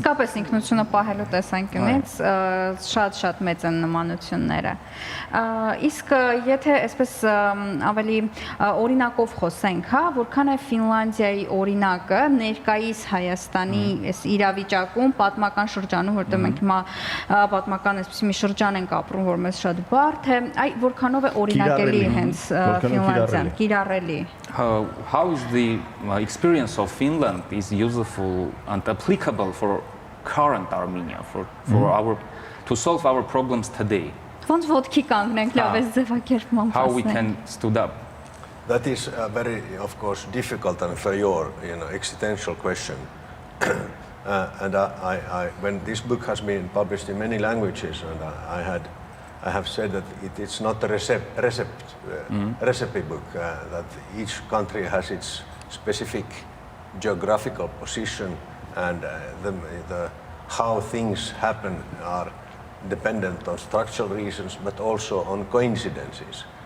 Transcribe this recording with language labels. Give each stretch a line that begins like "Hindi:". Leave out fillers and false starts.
Armenian: Իսկապես ինքնությունը պահելու տեսանկյունից շատ մեծ են նմանությունները։ Իսկ եթե այսպես ավելի օրինակով խոսենք, հա, որքան է Ֆինլանդիայի օրինակը ներկայիս Հայաստանի այս իրավիճակում, պատմական շրջանում, որտեղ մենք հիմա պատմական այսպես մի շրջան ենք ապրում, որ մեզ շատ բարդ է, այ որքանով է օրինակելի հենց Finlandian, կիրառելի։
English: How is the experience of Finland is useful and applicable for current Armenia, to solve our problems today?
Armenian: Ոնց ոտքի կանգնենք լավ էս ձևակերպման։
English: How we can stood up? That is a very, of course, difficult and for your, existential question. And when this book has been published in many languages, and I have said that it's not a recipe book, that each country has its specific geographical position, and how things happen are dependent on structural reasons, but also on coincidences.